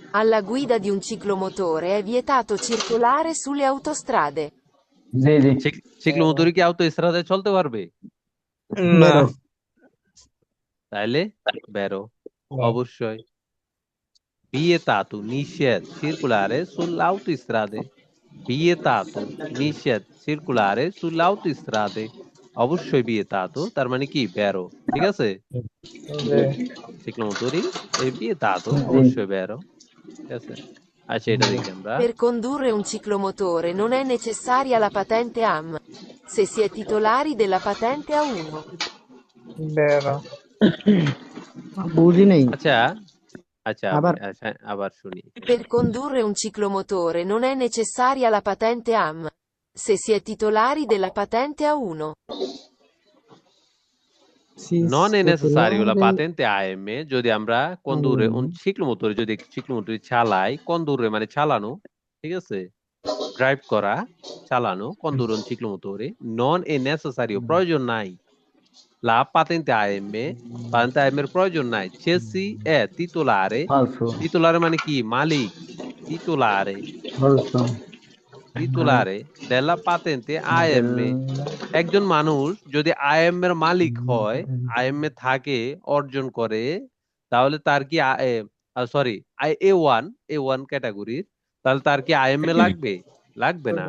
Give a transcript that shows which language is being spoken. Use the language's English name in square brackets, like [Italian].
[Italian] Alla guida di un ciclomotore è vietato circolare sulle autostrade. [Bangla] জি। জি। ciclomotori কি autostrada চলতে পারবে না বেরো। তাইলে বেরো অবশ্যই [Italian] vietato [Bangla] নিষেধ [Italian] circolare sull'autostrade vietato [Bangla] নিষেধ circolare sull'autostrade অবশ্যই vietato তার মানে কি বেরো ঠিক আছে [Italian] ciclomotori e vietato [Bangla] অবশ্যই বেরো ঠিক আছে আচ্ছা এটা দেখি আমরা [Italian] Per condurre un ciclomotore non è necessaria la patente AM, se si è titolari della patente A1. [Bangla] বেরো বুঝি নাই। আচ্ছা আচ্ছা আবার আবার শুনি [Italian] Per condurre un ciclomotore non è necessaria la patente AM, se si è titolari della patente A1. non è necessario la patente AM [Bangla] যদি আমরা [Italian] condurre un ciclomotore যদি ciclomotore চালাই condurre [Bangla] মানে চালানো ঠিক আছে ড্রাইভ করা, চালানো, [Italian] condurre un ciclomotore non è necessario, [Bangla] প্রয়োজন নাই। La patente AM, patente AM এর প্রয়োজন নাই। [Italian] Chassis è titolare, falso, [Bangla] titolare মানে কি? মালিক। titolare, [Italian] falso, titolare della patente AM, [Bangla] একজন মানুষ যদি আইএম এর মালিক হয়, আইএম এ থাকে, অর্জন করে, তাহলে তার কি সরি A1 ক্যাটাগরির, তাহলে তার কি আইএম এ লাগবে? লাগবে না।